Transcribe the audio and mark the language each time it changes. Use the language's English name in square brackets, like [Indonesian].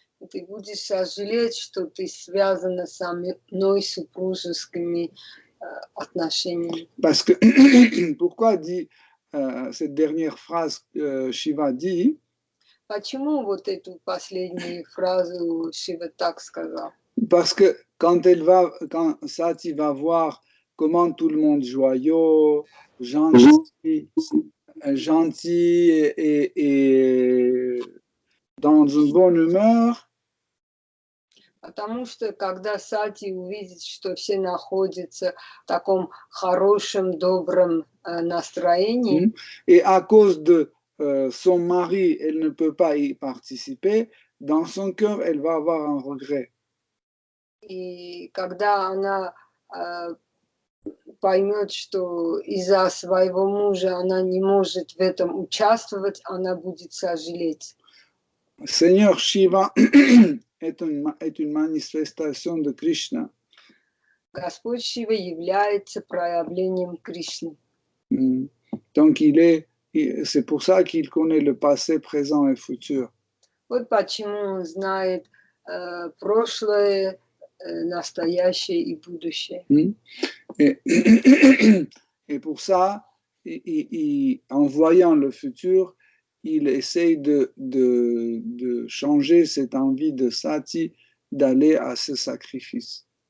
[Russian] ты будешь сожалеть, что ты связана со мной супружескими отношениями. [French] Parce que, pourquoi dit cette dernière phrase Shiva dit? [Russian] Почему вот эту последнюю фразу Шива так сказал? [French] Parce que quand Sati va voir comment tout le monde joyeux, gentil, gentil et dans une bonne humeur, [Russian] Потому что когда Сати увидит, что все находятся в таком хорошем, добром настроении, [French] et à cause de son mari, elle ne peut pas y participer, dans son cœur, elle va avoir un regret. [Russian] и когда она поймет, что из-за своего мужа она не может в этом участвовать, она будет сожалеть. [French] Seigneur Shiva est une manifestation de Krishna. [Russian] Господь Шива является проявлением Кришны. [French] Donc c'est pour ça qu'il connaît le passé, présent et futur. [Russian] Вот почему он знает прошлое, настоящее и будущее. [French] Et pour ça, en voyant le futur, il essaye de changer cette envie de Sati d'aller à ce sacrifice.